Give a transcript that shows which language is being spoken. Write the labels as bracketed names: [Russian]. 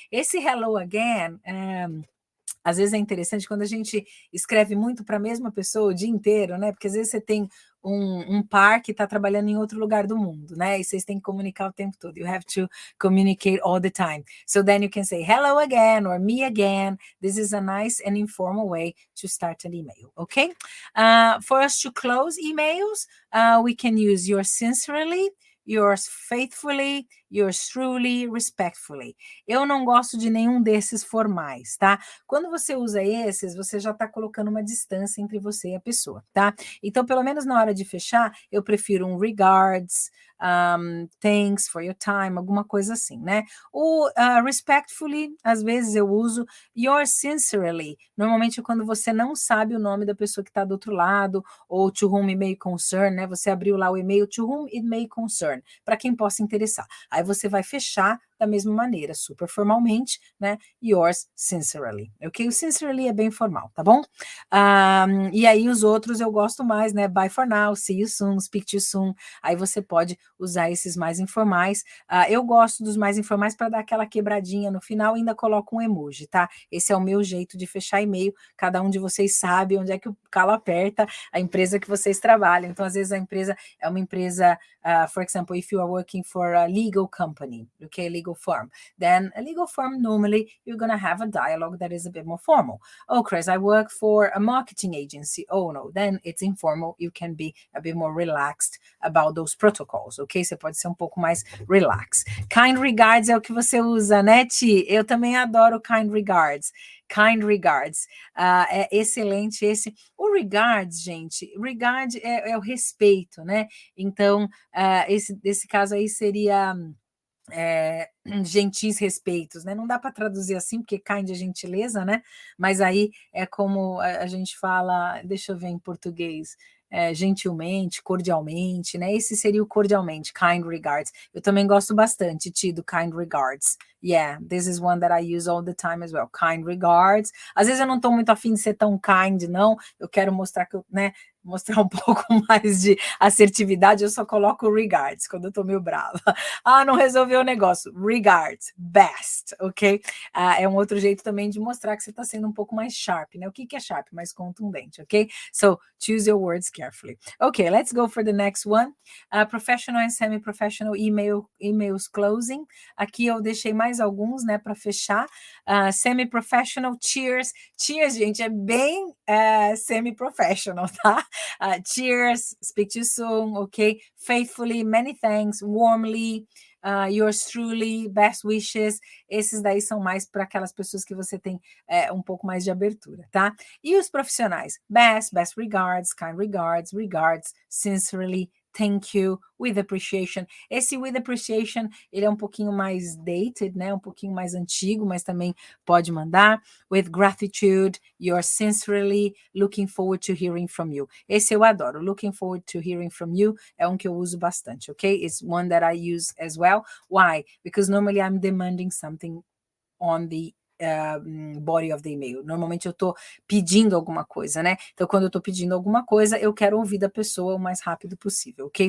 [Portuguese] Esse hello again, às vezes é interessante quando a gente escreve muito para a mesma pessoa o dia inteiro, né? Porque às vezes você tem um par que está trabalhando em outro lugar do mundo, né? E vocês têm que comunicar o tempo todo. [English] You have to communicate all the time. So then you can say hello again or me again. This is a nice and informal way to start an email, okay? For us to close emails, we can use yours sincerely, yours faithfully, yours truly, respectfully. [Portuguese] Eu não gosto de nenhum desses formais, tá? Quando você usa esses, você já está colocando uma distância entre você e a pessoa, tá? Então, pelo menos na hora de fechar, eu prefiro um regards, [English] thanks for your time, [Portuguese] alguma coisa assim, né? O respectfully, às vezes eu uso yours sincerely, normalmente quando você não sabe o nome da pessoa que está do outro lado, ou [English] to whom it may concern, [Portuguese] né? Você abriu lá o e-mail [English] to whom it may concern, [Portuguese] para quem possa interessar. Aí você vai fechar da mesma maneira, super formalmente, né? Yours sincerely, ok? O sincerely é bem formal, tá bom? E aí os outros eu gosto mais, né? [English] Bye for now, see you soon, speak to you soon. [Portuguese] Aí você pode usar esses mais informais. Eu gosto dos mais informais para dar aquela quebradinha no final e ainda coloco um emoji, tá? Esse é o meu jeito de fechar e-mail. Cada um de vocês sabe onde é que o calo aperta, a empresa que vocês trabalham. Então, às vezes a empresa é uma empresa, [English] for example, if you are working for a legal company, okay, legal firm, then a legal firm, normally you're going to have a dialogue that is a bit more formal. Oh, Chris, I work for a marketing agency. Oh, no, then it's informal. You can be a bit more relaxed about those protocols, ok? [Portuguese] Você pode ser um pouco mais relaxed. Kind regards é o que você usa, né, Ti? Eu também adoro kind regards. Kind regards. É excelente esse. O regards, gente, regard é o respeito, né? Então, esse caso aí seria gentis respeitos, né? Não dá para traduzir assim, porque kind é gentileza, né? Mas aí é como a gente fala, deixa eu ver em português, gentilmente, cordialmente, né? Esse seria o cordialmente, kind regards. Eu também gosto bastante, Ti, do kind regards. [English] Yeah, this is one that I use all the time as well. Kind regards. [Portuguese] Às vezes eu não estou muito afim de ser tão kind, não. Eu quero mostrar que eu, né? Mostrar um pouco mais de assertividade, eu só coloco regards quando eu tô meio brava. Não resolveu o negócio. Regards, best, ok? É um outro jeito também de mostrar que você está sendo um pouco mais sharp, né? O que é sharp? Mais contundente, ok? [English] So, choose your words carefully. Okay, let's go for the next one. Professional and semi-professional emails closing. [Portuguese] Aqui eu deixei mais alguns, né, para fechar. Semi-professional, cheers. Cheers, gente, é bem semi-professional, tá? [English] Cheers, speak to you soon, okay? Faithfully, many thanks, warmly, yours truly, best wishes. [Portuguese] Esses daí são mais para aquelas pessoas que você tem um pouco mais de abertura, tá? E os profissionais? [English] Best regards, kind regards, regards, sincerely, thank you, with appreciation. [Portuguese] Esse with appreciation, ele é um pouquinho mais dated, né? Um pouquinho mais antigo, mas também pode mandar. [English] With gratitude, you're sincerely looking forward to hearing from you. [Portuguese] Esse eu adoro. [English] Looking forward to hearing from you [Portuguese] é um que eu uso bastante, ok? [English] It's one that I use as well. Why? Because normally I'm demanding something on the body of the email. [Portuguese] Normalmente eu estou pedindo alguma coisa, né? Então, quando eu estou pedindo alguma coisa, eu quero ouvir da pessoa o mais rápido possível, ok?